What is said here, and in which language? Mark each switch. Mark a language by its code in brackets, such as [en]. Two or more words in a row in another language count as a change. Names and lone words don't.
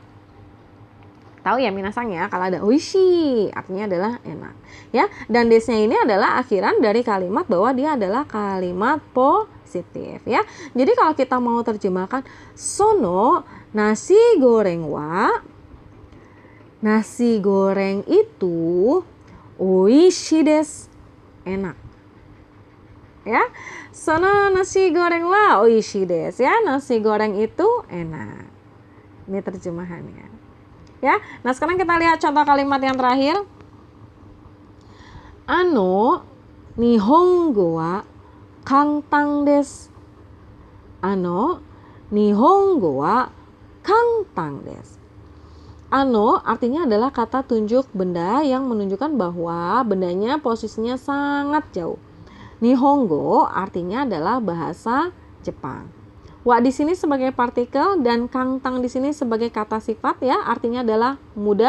[id] Tahu ya minasang ya, kalau ada oishi artinya adalah enak ya. Dan desnya ini adalah akhiran dari kalimat bahwa dia adalah kalimat positif ya. Jadi kalau kita mau terjemahkan [ja] sono nasi goreng wa, [id] nasi goreng itu [ja] 美味しいです, [id] enak ya. [ja] Sono nasi goreng wa oishi desu [id] ya, nasi goreng itu enak. Ini terjemahannya ya. Nah sekarang kita lihat contoh kalimat yang terakhir. [ja] あの日本語は簡単です. あの日本語は簡単です. [id] Ano artinya adalah kata tunjuk benda yang menunjukkan bahwa bendanya posisinya sangat jauh. Nihongo artinya adalah bahasa Jepang. Wa di sini sebagai partikel dan kangtang di sini sebagai kata sifat ya, artinya adalah mudah.